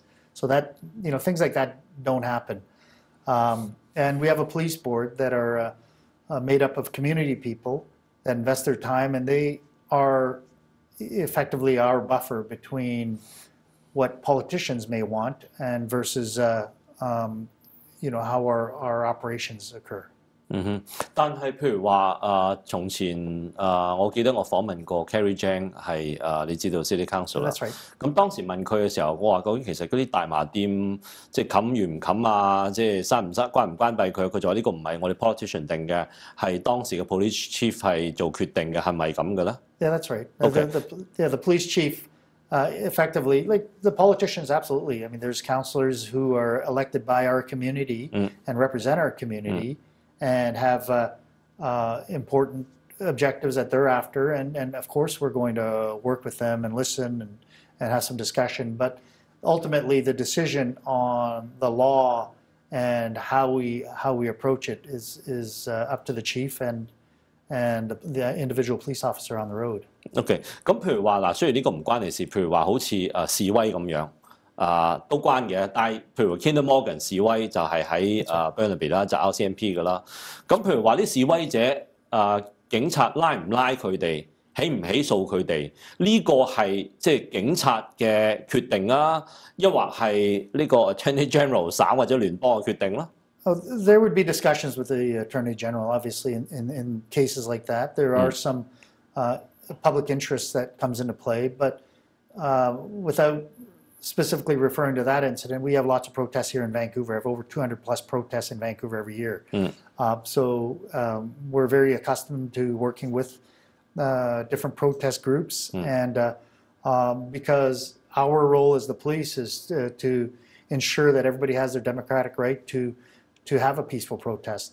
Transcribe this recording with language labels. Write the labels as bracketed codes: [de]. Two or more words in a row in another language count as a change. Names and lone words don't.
[en] So that, things like that don't happen. And we have a police board that are made up of community people that invest their time, and they are effectively our buffer between what politicians may want and versus how our operations occur. [yue] 但係譬如話從前我記得我訪問過 Carrie Jang 係你知道 City Council 啦。咁當時問佢嘅時候，我話究竟其實嗰啲大麻店即係冚與唔冚啊，即係閂唔閂、關唔關閉佢？佢就話呢個唔係我哋 politician 定嘅，係當時嘅 [en] police chief [yue] 係做決定嘅，係咪咁嘅咧 [en] ？Yeah, that's right. The police chief. Effectively, like the politicians, absolutely. I mean, there's councillors who are elected by our community and represent our community and have important objectives that they're after. And of course, we're going to work with them and listen and have some discussion. But ultimately, the decision on the law and how we approach it is up to the chief and the individual police officer on the road. [yue] OK， 咁譬如話嗱，雖然呢個唔關你事，譬如話好似示威咁樣，都關嘅。但係譬如 Kinder Morgan 示威就係喺Burnaby 啦，就 RCMP 嘅啦。咁譬如話啲示威者警察拉唔拉佢哋，起唔起訴佢哋，呢個係即係警察嘅決定啊，抑或係呢個 [en] Attorney General [yue] 省或者聯邦嘅決定啦 [en] ？There would be discussions with the Attorney General, obviously, in cases like that. There are some public interest that comes into play, but without specifically referring to that incident, we have lots of protests here in Vancouver. I have over 200 plus protests in Vancouver every year. So we're very accustomed to working with different protest groups, and because our role as the police is to ensure that everybody has their democratic right to have a peaceful protest.